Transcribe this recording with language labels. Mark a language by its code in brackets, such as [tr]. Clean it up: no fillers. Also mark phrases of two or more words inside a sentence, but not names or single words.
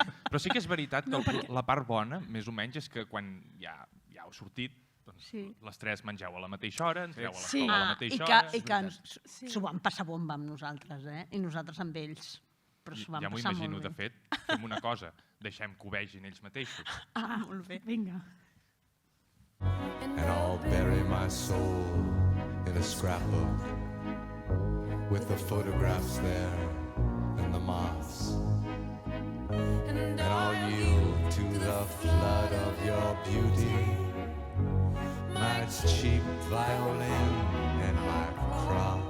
[ca] Però sí que és veritat que la part bona, més o menys, és que quan ja heu sortit, les 3 mengeu a la mateixa hora, entreu a l'escola a la mateixa hora... I que s'ho van passar bomba amb nosaltres, i nosaltres amb ells. Ja m'ho imagino, de fet, fem una cosa, deixem que ho vegin ells mateixos. Molt bé. Vinga. [en] And I'll bury my soul in a scrapbook with the photographs there and the moths. And I'll yield to the flood of your beauty, my cheap violin and my cross.